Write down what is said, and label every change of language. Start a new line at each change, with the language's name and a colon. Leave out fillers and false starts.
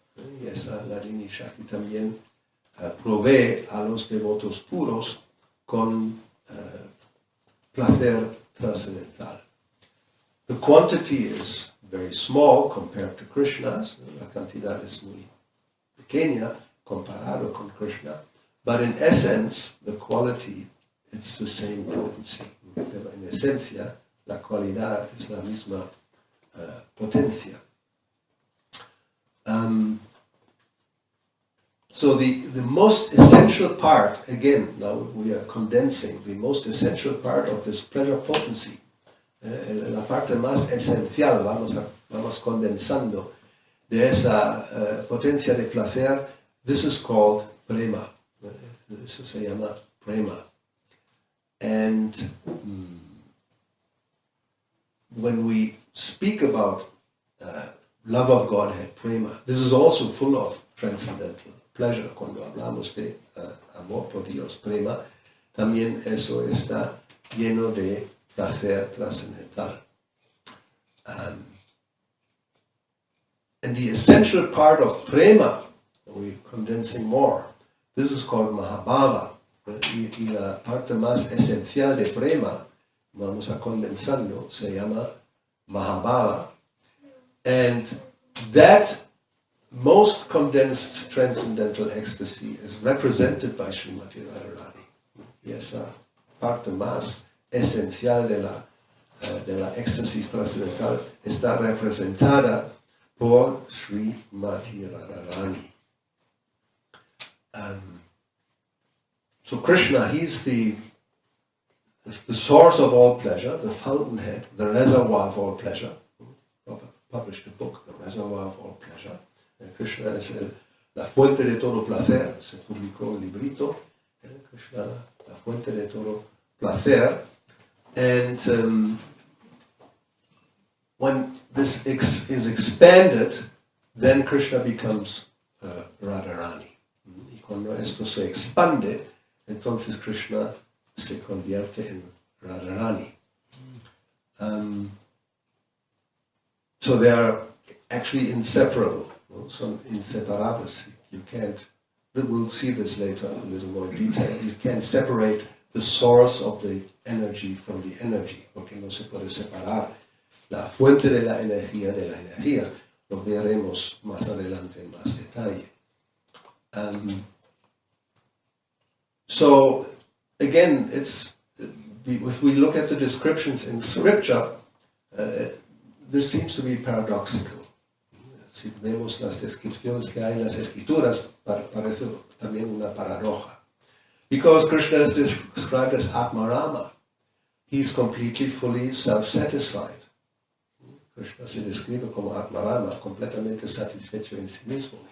Spanish: Y esa Ladini Shakti también provee a los devotos puros con placer trascendental.
English: The quantity is very small compared to Krishna's.
Spanish: La cantidad es muy pequeña comparado con Krishna.
English: But in essence, the quality, it's the same potency.
Spanish: pero en esencia la cualidad es la misma potencia.
English: So the most essential part, again, now we are condensing, the most essential part of this pleasure potency,
Spanish: la parte más esencial, vamos condensando, de esa potencia de placer,
English: this is called prema.
Spanish: Eso se llama prema.
English: And when we speak about love of Godhead, prema, this is also full of transcendental pleasure.
Spanish: Cuando hablamos de amor por Dios, prema, también eso está lleno de placer trascendental.
English: And the essential part of prema, we're condensing more, this is called mahabhava.
Spanish: Y la parte más esencial de prema, vamos a condensarlo, se llama mahabhava.
English: And that most condensed transcendental ecstasy is represented by Srimati Radharani.
Spanish: Y esa parte más esencial de la éxtasis trascendental está representada por Srimati Radharani.
English: So Krishna, he's the source of all pleasure, the fountainhead, the reservoir of all pleasure. Prabhupada published a book, The Reservoir of All Pleasure.
Spanish: Krishna es la fuente de todo placer, se publicó un librito, Krishna, la fuente de todo placer.
English: And when this is expanded, then Krishna becomes Radharani.
Spanish: Y cuando esto se expande, entonces Krishna se convierte en Radharani.
English: So they are actually inseparable,
Spanish: son inseparables.
English: You can't, we'll see this later in a little more detail, you can't separate the source of the energy from the energy,
Spanish: porque no se puede separar la fuente de la energía. Lo veremos más adelante en más detalle.
English: So again, if we look at the descriptions in scripture, this seems to be paradoxical.
Spanish: Si vemos las descripciones que hay en las escrituras, parece también una paradoja.
English: Because Krishna is described as Atmarama. He is completely, fully self-satisfied.
Spanish: Krishna se describe como Atmarama, completamente satisfecho en sí mismo.